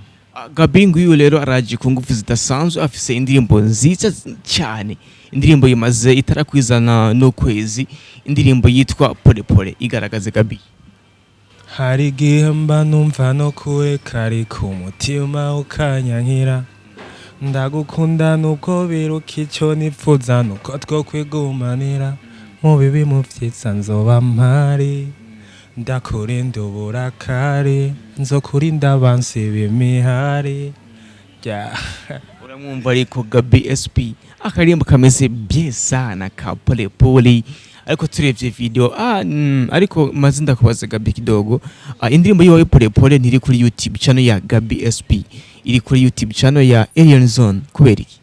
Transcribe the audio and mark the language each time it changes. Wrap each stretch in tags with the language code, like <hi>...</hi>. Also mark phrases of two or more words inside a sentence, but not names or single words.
<rn>Gaby nguyu rero araje ku ngufu zidasanzwe afise indirimbo nziza cyane indirimbo yimaze itarakwizana no kwezi indirimbo yitwa Pole Pole igaragaze Gaby hari gihe mba numva no kure kari ku mutima ukanyankira ndagukunda nuko biruka icyo nifuza nuko two kwigumanira mu bibi mu vyiza nzoba mpari ndakurinda uburakari nzokurinda abansi b'imihari uramwumva ariko Gaby SP akarimbo kameze bien sana ka Pole Pole ariko turevye video ariko maze ndakubaza Gaby kidogo indirimbo yiwe Pole Pole ntiri kuri YouTube channel ya Gaby SP iri kuri YouTube channel ya Alien Zone kubera iki</rn>